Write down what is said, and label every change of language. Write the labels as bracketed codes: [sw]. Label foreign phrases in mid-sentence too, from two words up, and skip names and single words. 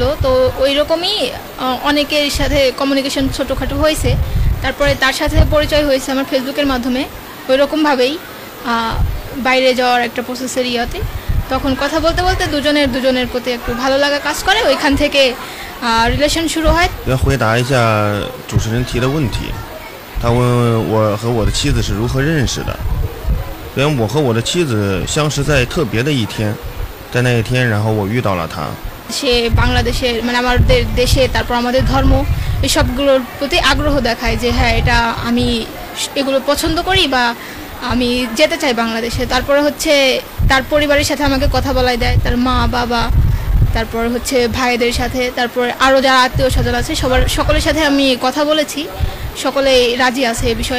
[bn] তো ওই রকমই অনেকের সাথে কমিউনিকেশন ছোটোখাটো হয়েছে, তারপরে তার সাথে পরিচয় হয়েছে আমার ফেসবুকের মাধ্যমে। ওই রকমভাবেই বাইরে যাওয়ার একটা প্রসেসের ইয়াতে তখন কথা বলতে বলতে দুজনের প্রতি একটু ভালো লাগা কাজ করে, ওইখান থেকে রিলেশন শুরু হয়। [zh] 要回答一下主持人提的问题，他问我和我的妻子是如何认识的。因为我和我的妻子相识在特别的一天，在那一天，然后我遇到了她。 [bn] সে বাংলাদেশের মানে আমাদের দেশে, তারপর আমাদের ধর্ম, এসবগুলোর প্রতি আগ্রহ দেখায় যে হ্যাঁ এটা আমি এগুলো পছন্দ করি বা আমি যেতে চাই বাংলাদেশে। তারপরে হচ্ছে তার পরিবারের সাথে আমাকে কথা বলাই দেয়, তার মা বাবা, তারপর হচ্ছে ভাইদের সাথে, তারপর আরও যারা আত্মীয় স্বজন আছে সকলের সাথে আমি কথা বলেছি, সকলেই রাজি আছে এ বিষয়ে।